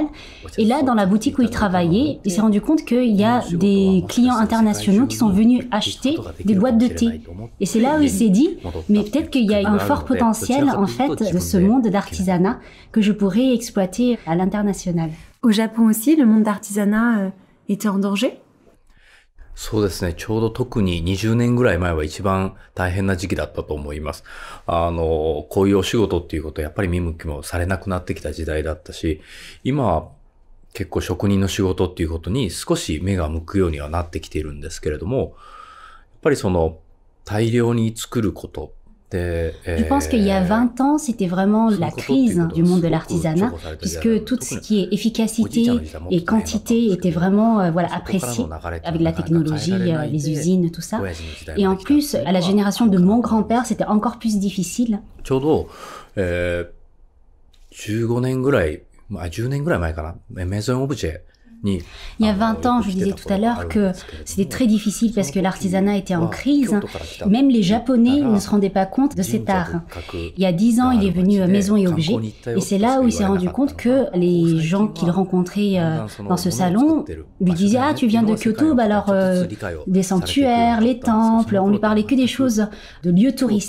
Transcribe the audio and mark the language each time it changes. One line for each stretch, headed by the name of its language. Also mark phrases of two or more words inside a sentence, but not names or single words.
French: Et là, dans la boutique où il travaillait, il s'est rendu compte qu'il y a des clients internationaux qui sont venus acheter des boîtes de thé. Et c'est là où il s'est dit, mais peut-être qu'il y a un fort potentiel, en fait, de ce monde d'artisanat que je pourrais exploiter à l'international. Au Japon aussi, le monde d'artisanat était en danger?
Japanese: そうですね。ちょうど特に20年ぐらい前は一番大変な時期だったと思います。こういうお仕事っていうことはやっぱり見向きもされなくなってきた時代だったし、今は結構職人の仕事っていうことに少し目が向くようにはなってきているんですけれども、やっぱりその大量に作ること、
French: Je pense qu'il y a 20 ans, c'était vraiment la crise du monde de l'artisanat, puisque tout ce qui est efficacité et quantité était vraiment apprécié avec la technologie, les usines, tout ça. Et en plus, à la génération de mon grand-père, c'était encore plus difficile.
Japanese: ちょうど、15年ぐらい、10年ぐらい前かな、メゾンオブジェ
French: Il y a 20 ans, je disais tout à l'heure que c'était très difficile parce que l'artisanat était en crise. Même les Japonais ne se rendaient pas compte de cet art. Il y a 10 ans, il est venu à Maison et Objets et c'est là où il s'est rendu compte que les gens qu'il rencontrait dans ce salon lui disaient « Ah, tu viens de Kyoto, bah alors des sanctuaires, les temples, on lui parlait que des choses de lieux touristiques.